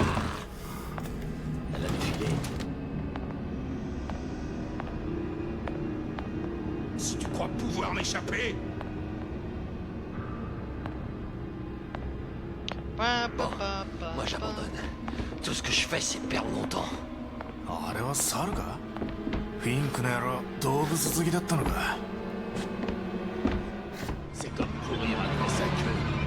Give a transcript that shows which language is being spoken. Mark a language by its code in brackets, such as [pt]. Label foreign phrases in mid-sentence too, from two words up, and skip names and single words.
[fr] Elle a défilé. Si tu crois pouvoir m'échapper, moi j'abandonne. Tout ce que je fais, c'est perdre mon temps. [ja] あれは猿か？フィンクの野郎、動物好きだったのか。 [fr] C'est comme courir après sa queue.